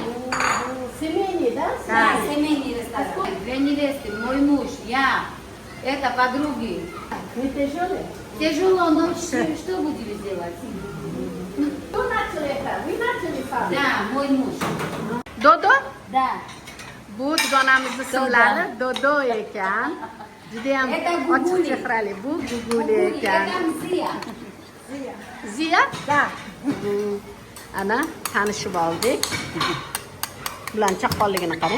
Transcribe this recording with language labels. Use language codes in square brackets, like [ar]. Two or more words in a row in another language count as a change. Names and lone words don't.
[ru] Семейный, да? Да, семейный ресторан. Две невесты, мой муж, я, это подруги. Не тяжелый? Тяжело, но что будем делать? Кто начал это? Вы начали сами? Да, мой муж. Dodo? Да. [uz] Bu dugonamizni simlari Dodo ekan. Juda ham [ru] Это [uz] ochiq Guguli. chehrali. Bu Guguli ekan. [ru] Это Зия. [uz] Ziya? Da. Ana tanishib oldik. Bilan chaqqonligini qarang.